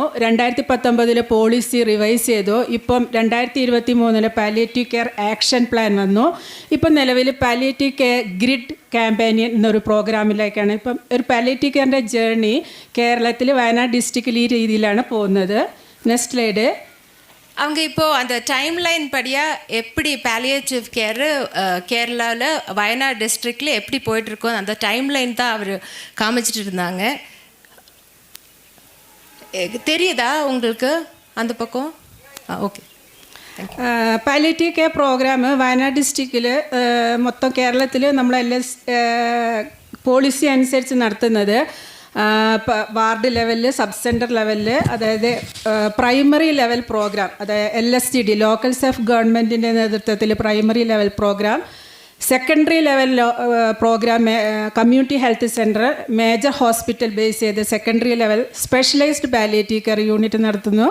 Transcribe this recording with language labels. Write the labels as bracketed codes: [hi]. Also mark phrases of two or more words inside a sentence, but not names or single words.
[ml] 2019 [en] policy revise [ml] ചെയ്തു. ഇപ്പം 2023 [en] palliative care action plan [ml] വന്നു. ഇപ്പം നിലവിൽ [en] palliative care grid campaign [ml] എന്നൊരു പ്രോഗ്രാമിലേക്കാണ്. ഇപ്പം ഒരു [en] palliative care's journey [ml] കേരളത്തിൽ വയനാട് ഡിസ്ട്രിക്റ്റിൽ ഈ രീതിയിലാണ് പോകുന്നത്. [en] next slide. [ta] அவங்க இப்போது அந்த டைம்லைன் படியாக எப்படி [en] palliative care [ta] கேரளாவில் வயநாடு டிஸ்ட்ரிக்டில் எப்படி போயிட்டுருக்கோம் அந்த டைம்லைன் தான் அவர் காமிச்சிட்டு இருந்தாங்க. தெரியுதா உங்களுக்கு அந்த பக்கம்? ஓகே. [en] palliative care programme [ml] വയനാട് ഡിസ്ട്രിക്റ്റിൽ മൊത്തം കേരളത്തിൽ നമ്മളെല്ലാം പോളിസി അനുസരിച്ച് നടത്തുന്നത് [en] ward level, sub centre level, [ml] അതായത് [en] primary level programme, [ml] അതായത് [en] LSTD local self government's [ml] നേതൃത്വത്തിൽ [en] primary level programme, secondary level programme community health centre, major hospital base [ml] ചെയ്ത് [en] secondary level specialised palliative care unit [ml] നടത്തുന്നു.